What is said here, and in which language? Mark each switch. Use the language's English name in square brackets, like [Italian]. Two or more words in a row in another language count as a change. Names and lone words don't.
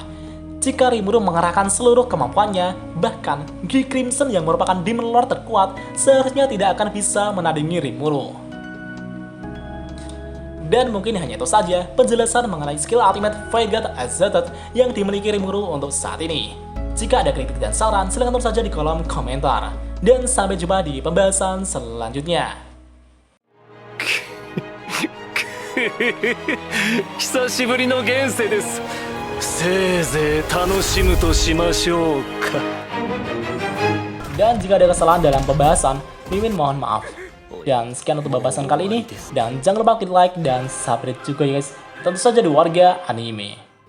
[Indonesian] Jika Rimuru mengerahkan seluruh kemampuannya, bahkan G Crimson yang merupakan Demon Lord terkuat seharusnya tidak akan bisa menandingi Rimuru. Dan mungkin hanya itu saja penjelasan mengenai skill ultimate Void God Exalted yang dimiliki Rimuru untuk saat ini. Jika ada kritik dan saran, silahkan tulis saja di kolom komentar. Dan sampai jumpa di pembahasan selanjutnya. [Japanese] 久しぶりの現世です。せいぜい楽しむとしましょうか。 [Indonesian] Dan jika ada kesalahan dalam pembahasan, Mimin mohon maaf. Dan sekian untuk pembahasan kali ini. Dan jangan lupa klik like dan subscribe juga ya guys. Tentu saja di Warga Anime.